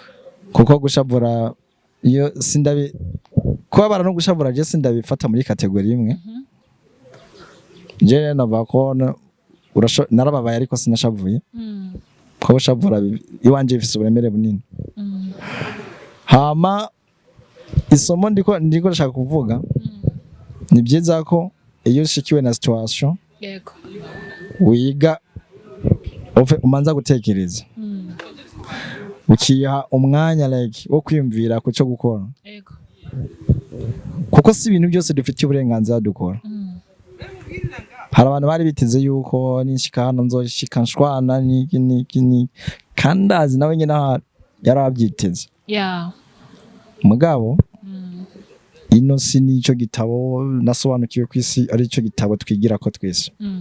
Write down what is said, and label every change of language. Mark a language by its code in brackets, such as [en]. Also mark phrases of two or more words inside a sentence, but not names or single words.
[rn] kuko gushavura iyo sindabi kubabara no gushavura je sindabifata muri kategori imwe je nava ko narababaye ariko sinashavuye ko gushavura iwanje ifise uburemere bunini hama isomo ndiko ndashaka kuvuga ni byiza ko iyo ushikiwe na situation yego wiga umanza gutekereza ukiha umwanya like wo kwiyumvira ku cyo gukora yego kuko si ibintu byose dufite uburenganzira dukora hari abantu bari biteze yuko nishika hano nzoshika nshwana niki kandazi nawe nyine yarabyiteze mugabo ino si nico gitabo nasobanukiwe kwisi ari cyo gitabo twigira ko twese